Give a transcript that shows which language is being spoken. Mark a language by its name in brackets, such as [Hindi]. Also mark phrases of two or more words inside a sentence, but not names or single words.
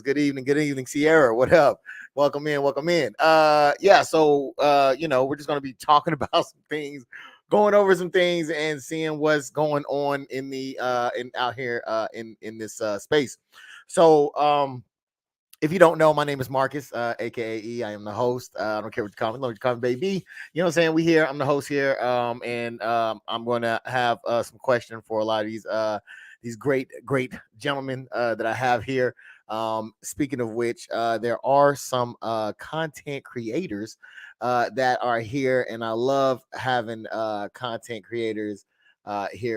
[English] Good evening, Sierra. What up? Welcome in. Yeah, so we're just gonna be talking about some things, going over some things, and seeing what's going on in the out here in this space. So if you don't know, my name is Marcus, aka E. I am the host. I don't care what you call me. Let me call me baby. You know what I'm saying? I'm the host here. And I'm gonna have some question for a lot of these great gentlemen that I have here. Speaking of which, there are some content creators that are here, and I love having content creators here.